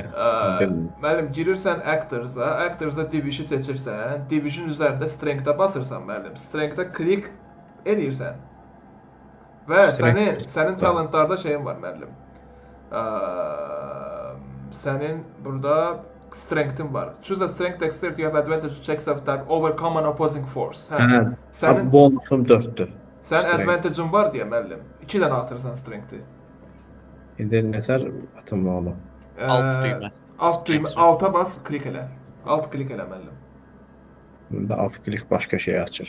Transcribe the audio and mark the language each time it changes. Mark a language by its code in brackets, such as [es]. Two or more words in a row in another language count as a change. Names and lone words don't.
[az] Müəllim, girirsən Actors-a, Actors-a Division seçirsən, Division üzərində Strength-ə basırsan müəllim. Strength-ə klik eləyirsən. Və sənin talentlarda şeyin var müəllim. Sənin burada Strength-in var. [en] Choose a strength dexterity you have advantage to checks of type overcome an opposing force. [az] Hə. Sənin Bonusum 4-dür. Sənin advantage-in var deyə müəllim. 2 dənə atırsan Strength-i. İndi nətər atım onu? Alt düymə. Alt düymə, alta bas, klik elə. Alt klik elə müəllim. Bunda alt klik başqa şey açır.